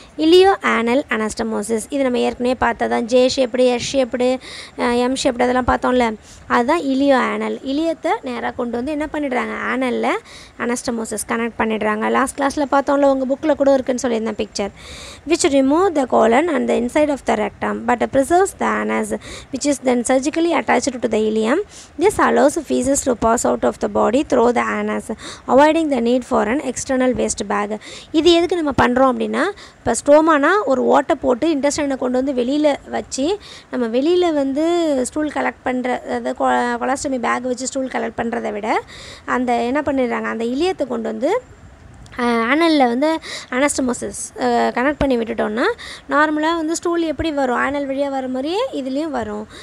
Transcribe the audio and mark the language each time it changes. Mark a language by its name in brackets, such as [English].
[Tamil] Ileo ஆனல் anastomosis இது நம்ம ஏற்கனவே பார்த்ததான். J shaped, S shaped, M shaped அதெல்லாம் பார்த்தோம்ல, அதுதான் இலியோ ஆனல். இலியத்தை நேராக கொண்டு வந்து என்ன பண்ணிடுறாங்க, ஆனலில் அனஸ்டமோசிஸ் கனெக்ட் பண்ணிடுறாங்க. லாஸ்ட் கிளாஸில் பார்த்தோம்ல, உங்கள் புக்கில் கூட இருக்குன்னு சொல்லியிருந்தேன் picture. [English] which remove the colon and the inside of the rectum but preserves the anus, which is then surgically attached to the ileum. This allows feces to pass out of the body through the anus, avoiding the need for an external waste bag. [Tamil] இது எதுக்கு நம்ம பண்ணுறோம் அப்படின்னா, இப்போ ஸ்டோமானா ஒரு ஓட்டை போட்டு இன்டெஸ்டைனை கொண்டு வந்து வெளியில் வச்சு நம்ம வெளியில் வந்து ஸ்டூல் கலெக்ட் பண்ணுற, அதாவது கொலாஸ்டமி பேக் வச்சு ஸ்டூல் கலெக்ட் பண்ணுறதை விட அந்த என்ன பண்ணிடுறாங்க, அந்த இலியத்தை கொண்டு வந்து ஆனலில் வந்து அனஸ்டமோசிஸ் கனெக்ட் பண்ணி விட்டுட்டோம்னா நார்மலாக வந்து ஸ்டூல் எப்படி வரும், ஆனல் வழியாக வர மாதிரியே இதுலேயும் வரும்.